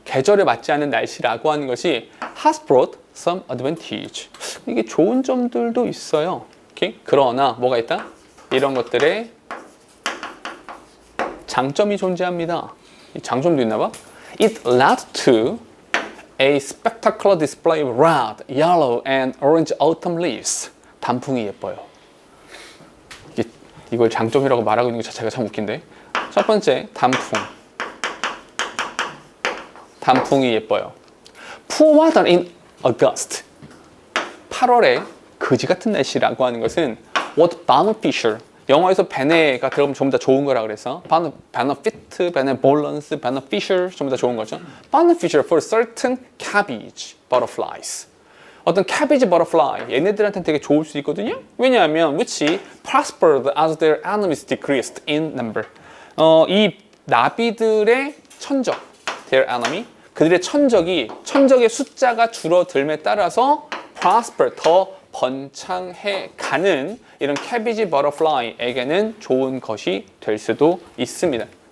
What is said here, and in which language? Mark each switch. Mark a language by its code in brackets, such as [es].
[ko] 계절에 맞지 않는 날씨라고 하는 것이 [en] has brought some advantage. [ko] 이게 좋은 점들도 있어요. 오케이? 그러나 뭐가 있다? 이런 것들에 장점이 존재합니다. 이 장점도 있나 봐. [en] It led to a spectacular display of red, yellow, and orange autumn leaves. [ko] 단풍이 예뻐요. 이걸 장점이라고 말하고 있는 것 자체가 참 웃긴데. 첫 번째, 단풍이 예뻐요. [en] Poor weather in August. [ko] 8월에 거지 같은 날씨라고 하는 것은 [en] what beneficial. [ko] 영어에서 베네가 들어가면 전부 다 좋은 거라 그래서 benefit, benevolence, beneficial 전부 다 좋은 거죠. [en] beneficial for certain cabbage butterflies. [ko] 어떤 cabbage butterfly 얘네들한테는 되게 좋을 수 있거든요. 왜냐하면 [en] which prospered as their enemies decreased in number. [ko] 이 나비들의 천적, [en] their enemy, [ko] 그들의 천적의 숫자가 줄어들m에 따라서 prosper, 더 번창해 가는 이런 캐비지 버터플라이에게는 좋은 것이 될 수도 있습니다.